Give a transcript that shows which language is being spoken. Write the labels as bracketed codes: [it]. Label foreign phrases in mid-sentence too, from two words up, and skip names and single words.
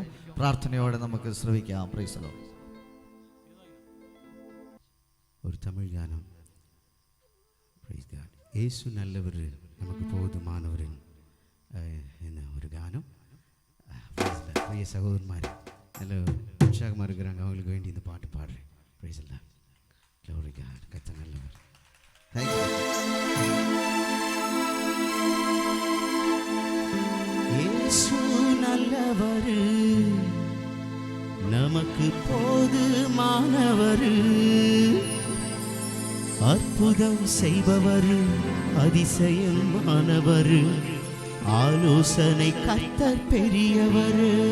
[ml] പ്രാർത്ഥനയോടെ നമുക്ക് ശ്രവിക്കാം. [en] praise the Lord. [ml] ഒരു തമിഴ് ഗാനം. [en] praise God. [ta] யேசு நல்லவர் நமக்கு போதுமானவர் [ml] എന്ന ഒരു ഗാനം. പ്രിയ സഹോദരന്മാർ [ta] നല്ല ഉത്സാഹமாக இருக்கிறாங்க, அவங்களுக்கு வேண்டி இந்த பாட்டு பாடுறேன். [en] praise the Lord. glory God. [ml] കർത്താവ് നല്ലവർ. [en] thank you. [ta] യേശു நல்லவர், நமக்கு போதுமானவர், அற்புதம் செய்பவர், அதிசயமானவர், ஆலோசனை கர்த்தர் பெரியவர்.